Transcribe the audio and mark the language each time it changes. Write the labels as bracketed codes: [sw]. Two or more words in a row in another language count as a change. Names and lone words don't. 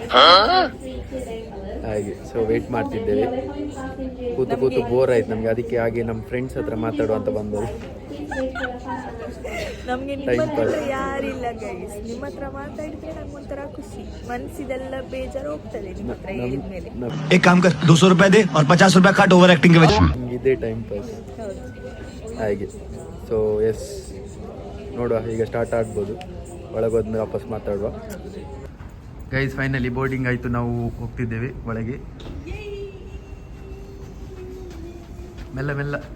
[kn] ಹಾಗೆ [en] so wait [kn] ಮಾಡ್ತಿದ್ದೇವೆ. ಕೂತು ಬೋರ್ ಆಯ್ತು ನಮಗೆ, ಅದಕ್ಕೆ ಹಾಗೆ ನಮ್ಮ ಫ್ರೆಂಡ್ಸ್ ಹತ್ರ ಮಾತಾಡುವಂತ ಬಂದವರು. ನಮಗೆ ನಿಮ್ಮ ಹತ್ರ ಯಾರಿಲ್ಲ ಗೈಸ್, ನಿಮ್ಮ ಹತ್ರ ಮಾತಾಡಿದ್ರೆ ನಂಗೆ ಒಂಥರ ಖುಷಿ, ಮನಸ್ಸಿದೆಲ್ಲ ಬೇಜಾರು ಹೋಗ್ತದೆ ನಿಮ್ಮ ಹತ್ರ ಹೇಳಿದ್ಮೇಲೆ. [hi] एक काम कर 200 रुपए दे और 50 रुपए काट [en] over acting [hi] के वजह [kn] ಇದೇ [en] time pass [kn] ಹಾಗೆ. [en] so yes, [kn] ನೋಡುವ ಈಗ ಸ್ಟಾರ್ಟ್ ಆಗ್ಬೋದು, ಒಳಗೋದ್ಮೇಲೆ ವಾಪಸ್ ಮಾತಾಡುವ. [en] guys finally boarding [kn] ಆಯಿತು, ನಾವು ಹೋಗ್ತಿದ್ದೇವೆ ಒಳಗೆ. ಮೆಲ್ಲ ಮೆಲ್ಲ.